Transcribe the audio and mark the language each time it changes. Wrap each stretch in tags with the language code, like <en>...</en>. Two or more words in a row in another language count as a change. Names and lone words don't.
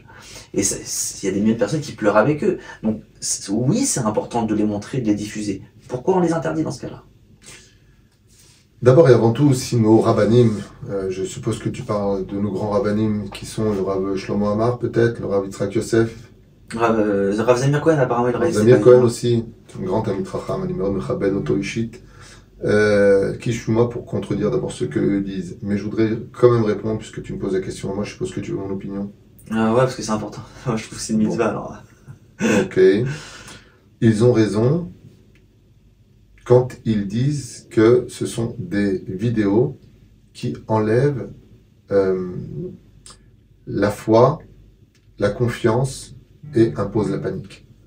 <fr>Et il y a des milliers de personnes qui pleurent avec eux. Donc oui, c'est important de les montrer, de les diffuser. Pourquoi on les interdit dans ce cas-là? D'abord et avant tout, si nos rabbinim, je suppose que tu parles de nos grands rabbinim qui sont le Rav Shlomo Amar peut-être, le Rav Yitzhak Yosef. Rav Zamir Cohen apparemment il Rav Zamir Cohen aussi, un grand ami de Chacham,</fr> <he>אני מאוד מכבד אותו אישית.</he> <fr>Qui je suis moi pour contredire d'abord ce qu'eux disent. Mais je voudrais quand même répondre puisque tu me poses la question. Moi je suppose que tu veux mon opinion. Ouais, parce que c'est important. Moi je trouve que c'est une mitzvah alors. Ok. Ils ont raison quand ils disent que ce sont des vidéos qui enlèvent la foi, la confiance et imposent la panique.</fr>